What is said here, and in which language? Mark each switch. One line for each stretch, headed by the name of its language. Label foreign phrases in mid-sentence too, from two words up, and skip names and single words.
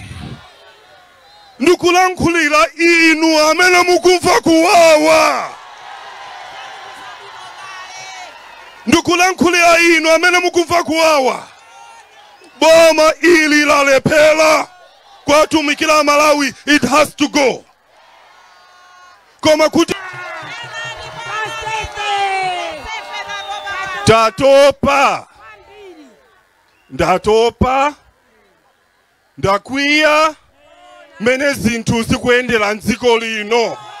Nyanja: Ndikulankhulira inu amene mukumva kuwawa. Ndikulankhulira inu amene mukumva kuwawa. Boma ili lalepela kwatumikira Malawi,
English: it has to go.
Nyanja: Koma kuti ndatopa ndakwiya mene zinthu zikuendera ndziko lino.